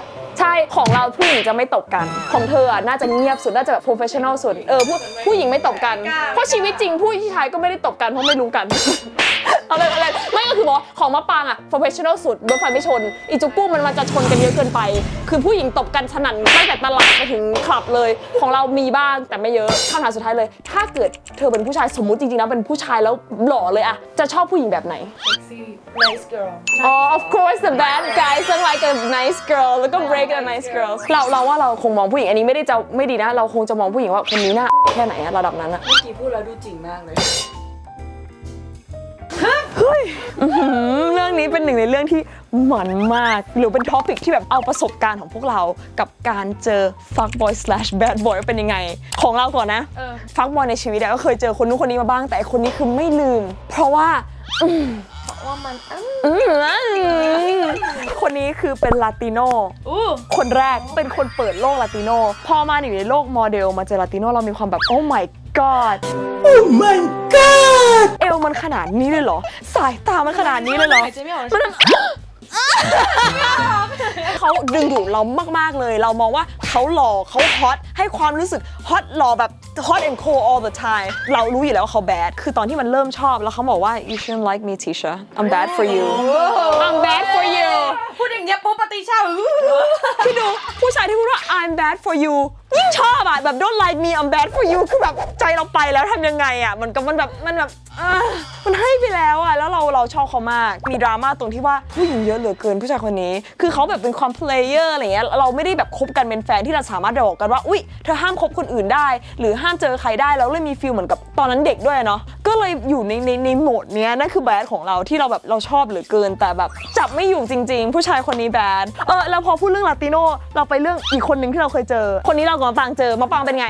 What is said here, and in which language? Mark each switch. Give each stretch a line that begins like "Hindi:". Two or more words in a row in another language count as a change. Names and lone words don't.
Thai: ใช่ของเราผู้หญิงจะไม่ตบกันของเธออะน่าจะเงียบสุดน่าจะแบบ professional สุดผู้หญิงไม่ตบกันเพราะชีวิตจริงผู้ชายก็ไม่ได้ตบกันเพราะไม่รู้กัน อะไรไม่ก็คือบอกของมะปรางอะ professional สุดรถไฟไม่ชนอีจุกุ้งมันจะชนกันเยอะเกินไปคือผู้หญิงตบกันสนั่นตั้งแต่ตลาดไปถึงคลับเลยของเรามีบ้างแต่ไม่เยอะคำถามสุดท้ายเลยถ้าเกิดเธอเป็นผู้ชายสมมุติจริงๆนะเป็นผู้ชายแล้วหล่อเลยอะจะชอบผู้หญิงแบบไหน
English: nice girl of course the bad guys are like a nice girl
Thai: แล้วก็
English: break a nice girl
Thai: เราว่าเราคงมองผู้หญิงอันนี้ไม่ได้จะไม่ดีนะเราคงจะมองผู้หญิงว่าคนนี้น่าแค่ไหนอะระดับนั้นอะ เมื่อกี้พูดแล้วดูจริงมากเลย เรื่องนี้เป็นหนึ่งในเรื่องที่หมันมากหรือเป็นท็อปิกที่แบบเอาประสบการณ์ของพวกเรากับการเจอ
English: fuck boy / bad boy
Thai: เป็นยังไงของเราก่อนนะ
English: fuck boy
Thai: ในชีวิตก็เคยเจอคนนู้นคนนี้มาบ้างแต่คนนี้คือไม่ลืมเพราะว่ามัน คนนี้คือเป็นลาติโนคนแรกเป็นคนเปิดโลกลาติโนพอมาอยู่ในโลกโมเดลมาเจอลาติโนเรามีความแบบ
English: oh my god
Thai: เอวมันขนาดนี้เลยเหรอสายตามันขนาดนี้เลยเหรอมัน เขาดึงดูดเรามากๆเลยเรามองว่าเขาหล่อเขาฮอตให้ความรู้สึกฮอตหล่อแบบ
English: hot and cold all the time
Thai: เรารู้อยู่แล้วว่าเขาแบดคือตอนที่มันเริ่มชอบแล้วเขาบอกว่า
English: you shouldn't like me Ticha I'm bad for you I'm bad for you
Thai: พูดอย่างเงี้ยปุ๊บปฏิชา คือดูผู้ชายที่พูดว่า
English: I'm bad for you
Thai: ยิ่งชอบอะแบบ
English: don't like me I'm bad for you
Thai: คือแบบใจเราไปแล้วทำยังไงอะมันให้ไปแล้ว อะแล้วเราชอบเขามากมีดราม่าตรงที่ว่าผู้หญิงเยอะเหลือเกินผู้ชายคนนี้คือเขาแบบเป็นความ player อะไรเงี้ยเราไม่ได้แบบคบกันเป็นแฟนที่เราสามารถบอกกันว่าอุ๊ยเธอห้ามคบคนอื่นได้หรือห้ามเจอใครได้แล้วเลยมีฟีลเหมือนกับตอนนั้นเด็กด้วยเนาะก็เลยอยู่ในโหมดเนี้ยนั่นคือแบดของเราที่เราแบบเราชอบเหลือเกินแต่แบบจับไม่อยู่จริงๆผู้ชายคนนี้แบดแล้วพอพูดเรื่องลาติโนเราไปเรื่องอีกคนนึงที่เราเคยเจอคนนี้เรากับมะปรางเจอมะปรางเป็นไง